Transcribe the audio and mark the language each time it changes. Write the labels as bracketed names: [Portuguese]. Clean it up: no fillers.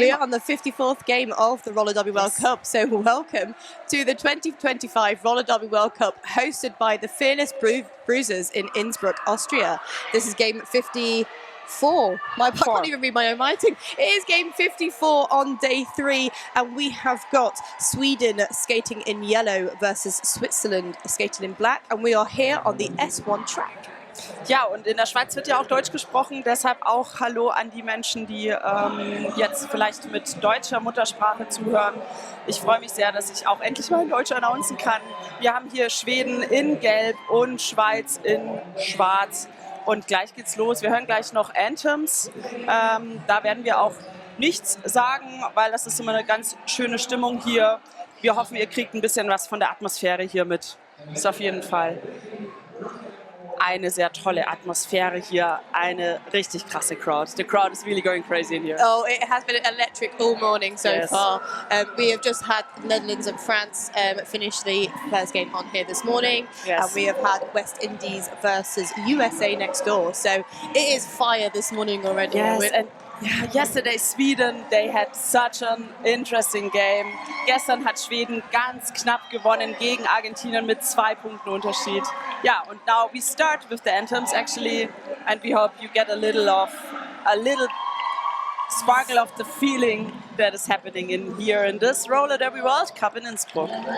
[English] We are on the 54th game of the Roller Derby World Cup, so welcome to the 2025 Roller Derby World Cup, hosted by the fearless Bruisers in Innsbruck, Austria. This is game 54. I can't even read my own writing. It is game 54 on day 3, and we have got Sweden skating in yellow versus Switzerland skating in black, and we are here on the S1 track. [German] Ja, und in der Schweiz wird ja auch Deutsch gesprochen, deshalb auch Hallo an die Menschen, die jetzt vielleicht mit deutscher Muttersprache zuhören. Ich freue mich sehr, dass ich auch endlich mal in Deutsch announcen kann. Wir haben hier Schweden in Gelb und Schweiz in Schwarz. Und gleich geht's los. Wir hören gleich noch Anthems. Da werden wir auch nichts sagen, weil das ist immer eine ganz schöne Stimmung hier. Wir hoffen, ihr kriegt ein bisschen was von der Atmosphäre hier mit. Ist auf jeden Fall eine sehr tolle Atmosphäre hier, eine richtig krasse Crowd. [English] The crowd is really going crazy in here. Oh, it has been electric all morning so far. We have just had Netherlands and France finish the first game on here this morning. And we have had West Indies versus USA next door. So it is fire this morning already. Yes, and yesterday Sweden, they had such an interesting game. [German] Gestern hat Schweden ganz knapp gewonnen gegen Argentinien mit 2 Punkten Unterschied. [English] Yeah, and now we start with the anthems actually, and we hope you get a little sparkle of the feeling that is happening in here in this Roller Derby World Cup in Innsbruck.